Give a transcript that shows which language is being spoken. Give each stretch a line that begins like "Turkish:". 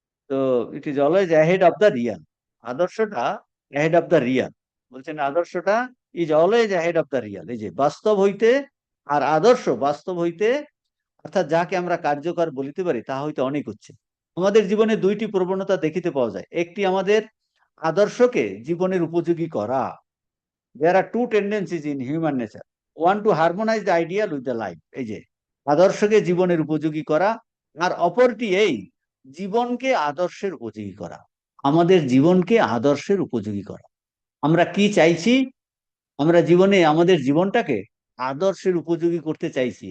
Bangla: তো
English: It is always ahead of the real.
Bangla: আদর্শটা
English: ahead of the real,
Bangla: বলছেন আদর্শটা
English: Is always ahead of the real.
Bangla: এই যে বাস্তব হইতে, আর আদর্শ বাস্তব হইতে, অর্থাৎ যাকে আমরা কার্যকর বলিতে পারি তা হইতে অনেক উচ্চে। আমাদের জীবনে দুইটি প্রবণতা দেখিতে পাওয়া যায়। একটি আমাদের আদর্শকে জীবনের উপযোগী করা।
English: There are two tendencies in human nature. One, to harmonize the ideal with the life.
Bangla: এই যে আদর্শকে জীবনের উপযোগী করা, আর অপরটি এই জীবনকে আদর্শের উপযোগী করা। আমাদের জীবনকে আদর্শের উপযোগী করা। আমরা কি চাইছি? আমরা জীবনে আমাদের জীবনটাকে আদর্শের উপযোগী করতে চাইছি।